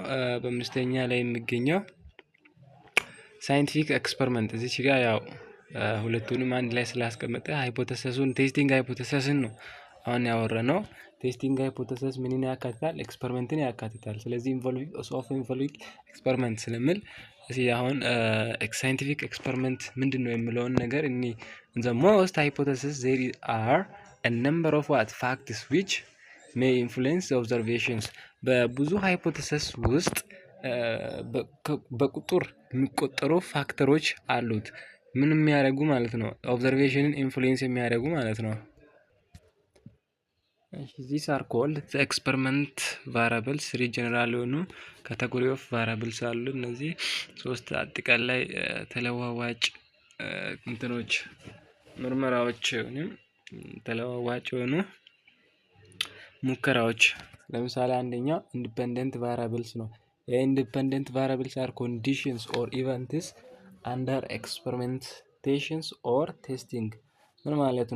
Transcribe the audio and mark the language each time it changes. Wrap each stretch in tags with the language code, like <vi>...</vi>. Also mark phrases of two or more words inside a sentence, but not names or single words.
<am>በአምስተኛ ላይ የሚገኘው</am> <en>scientific experiment።</en> <am>እዚች ጋር ያው ሁለቱንም አንድ ላይ ስላስቀመጠ ሃይፖቴሲሱን</am> <en>testing hypothesis</en> <am>ነው አሁን ያወራነው።</am> <en>testing hypothesis</en> <am>ምንን ያካትታል? ኤክስፐሪመንትን ያካትታል። ስለዚህ</am> <en>involving experiment</en> <am>ስለምል እዚህ አሁን</am> <en>scientific experiment</en> <am>ምንድነው የሚለውን ነገር እኒ</am> <en>the most hypothesis there are a number of what facts which may influence observations።</en> <am>በብዙ ሃይፖቴሲስ ውስጥ በቁጥር የሚቆጠሩ ፋክተሮች አሉት። ምን የሚያደርጉ ማለት ነው? ኦብዘርቬሽንን ኢንፍሉዌንስ የሚያደርጉ ማለት ነው።</am> <en>these are called the experiment variables። three general</en> <am>የሆኑ</am> <en>category of variables</en> <am>አሉ። እነዚህ ሶስት አጠቃላይ ተለዋዋጭ እንትኖች ምርመራዎች ወይም ተለዋዋጭ የሆኑ ሙከራዎች። ለምሳሌ አንደኛው</am> <en>independent variables</en> <am>ነው።</am> <en>independent variables are conditions or events under experimentations or testing።</en> <am>ምን ማለት ነው?</am>